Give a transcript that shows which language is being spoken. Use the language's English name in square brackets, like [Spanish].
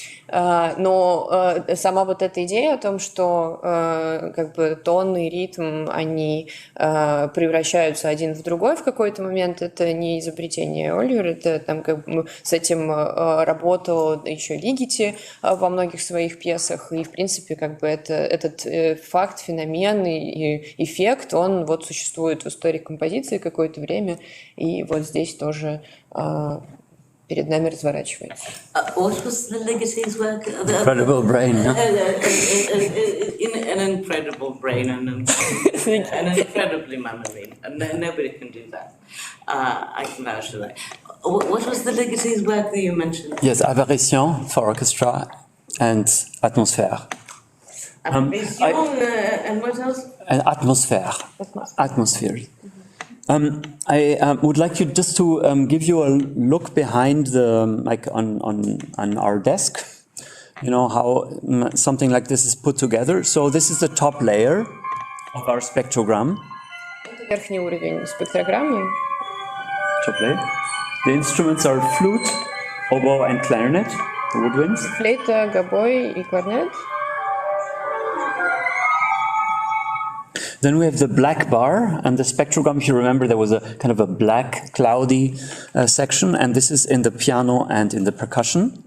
[Russian] Но сама вот эта идея о том, что как бы тон и ритм, они превращаются один в другой в какой-то момент, это не изобретение Оливера, это там как бы с этим работал еще Ligeti во многих своих пьесах, и в принципе как бы этот факт, феномен и эффект, он вот существует в истории композиции какое-то время, и вот здесь тоже перед нами разворачивается. [English] What was the legacy's work? Incredible brain, no? An incredible brain and an incredibly memory, and nobody can do that. I can vouch for that. What was the legacy's work that you mentioned? Yes, Apparition for orchestra and atmosphere. And what else? And atmosphere. Atmosphere. I would like you just to give you a look behind the, like on our desk, you know, how something like this is put together. So this is the top layer of our spectrogram. [Russian] Верхний уровень спектрограммы. [English] Top layer. The instruments are flute, oboe and clarinet, the woodwinds. [Russian] Флейта, гобой и кларнет. [English] Then we have the black bar and the spectrogram. If you remember, there was a kind of a black, cloudy section, and this is in the piano and in the percussion.